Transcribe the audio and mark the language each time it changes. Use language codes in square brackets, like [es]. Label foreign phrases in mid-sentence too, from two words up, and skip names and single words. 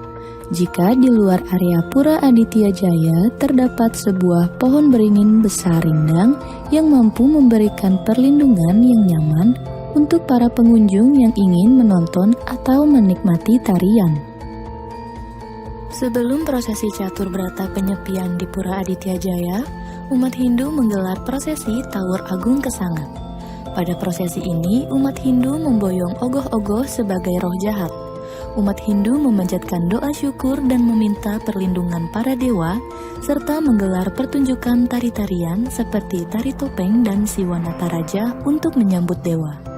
[id] Jika di luar area Pura Aditya Jaya terdapat sebuah pohon beringin besar rindang yang mampu memberikan perlindungan yang nyaman untuk para pengunjung yang ingin menonton atau menikmati tarian. Sebelum prosesi catur berata penyepian di Pura Aditya Jaya, umat Hindu menggelar prosesi Tawur Agung Kesangat. Pada prosesi ini, umat Hindu memboyong ogoh-ogoh sebagai roh jahat. Umat Hindu memanjatkan doa syukur dan meminta perlindungan para dewa, serta menggelar pertunjukan tari-tarian seperti tari topeng dan Siwanataraja untuk menyambut dewa.